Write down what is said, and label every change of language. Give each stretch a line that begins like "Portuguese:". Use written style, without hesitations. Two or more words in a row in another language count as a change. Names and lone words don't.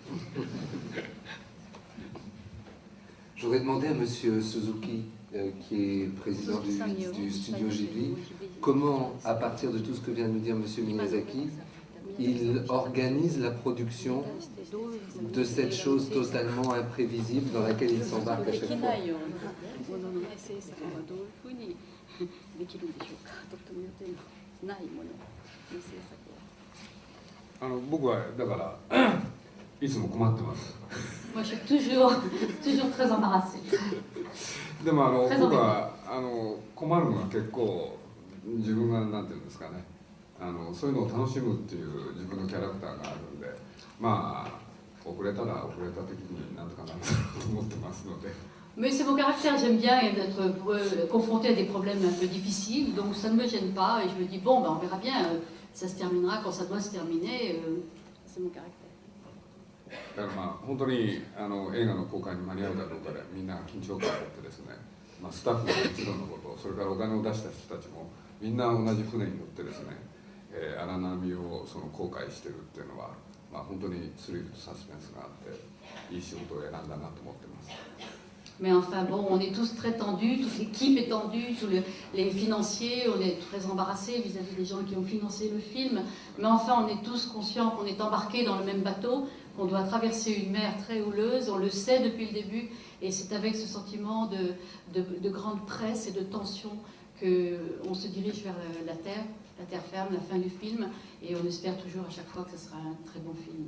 French: Je voudrais demander à Monsieur Suzuki, qui est président du studio Ghibli, comment, à partir de tout ce que vient de nous dire Monsieur Miyazaki, il organise la production de cette chose totalement imprévisible dans laquelle il s'embarque à chaque fois. Moi, je suis toujours très embarrassée.
Japanese: でも僕は困るのは結構自分がなんていうんですかね、そういうのを楽しむっていう自分のキャラクターがあるんで、まあ遅れたら遅れた時になんとかなるだろうと思ってますので。
French: Mais c'est mon caractère, j'aime bien d'être confronté à des problèmes un peu difficiles, donc ça ne me gêne pas et je me dis bon, ben, on verra bien, ça se terminera quand ça doit se terminer, c'est mon caractère.
Japanese: だからまあ本当に映画の公開に間に合うかどうかでみんな緊張感を持ってですね、まあ、スタッフももちろんのこと、それからお金を出した人たちもみんな同じ船に乗ってですね、荒波を航海してるっていうのは、まあ、本当にスリルとサスペンスがあっていい仕事を選んだなと思ってます。
French: Mais enfin bon, on est tous très tendus, toute l'équipe est tendue, tous les financiers, on est très embarrassés vis-à-vis des gens qui ont financé le film. Mais enfin, on est tous conscients qu'on est embarqués dans le même bateau, qu'on doit traverser une mer très houleuse, on le sait depuis le début, et c'est avec ce sentiment de grande presse et de tension qu'on se dirige vers la terre ferme, la fin du film, et on espère toujours à chaque fois que ce sera un très bon film.